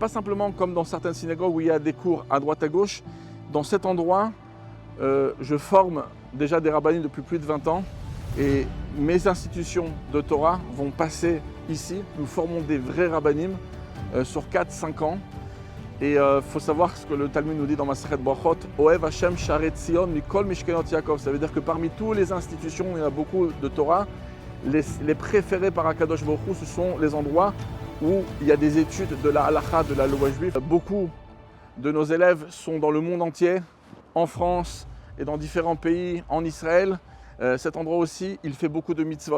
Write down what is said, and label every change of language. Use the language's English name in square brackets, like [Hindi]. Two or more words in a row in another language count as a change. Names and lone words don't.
[French] Pas simplement comme dans certaines synagogues où il y a des cours à droite à gauche. Dans cet endroit, je forme déjà des rabbinim depuis plus de 20 ans et mes institutions de Torah vont passer ici. Nous formons des vrais rabbinim sur 4-5 ans. Et il faut savoir ce que le Talmud nous dit dans Masechet Brachot, [Hebrew] אוהב השם שערי ציון מכל משכנות יעקב. [French] Ça veut dire que parmi toutes les institutions, il y a beaucoup de Torah. Les préférés par Akadosh Baruch Hu, ce sont les endroits où il y a des études de la halakha, de la loi juive. Beaucoup de nos élèves sont dans le monde entier, en France et dans différents pays en Israël, cet endroit aussi, il fait beaucoup de mitzvot.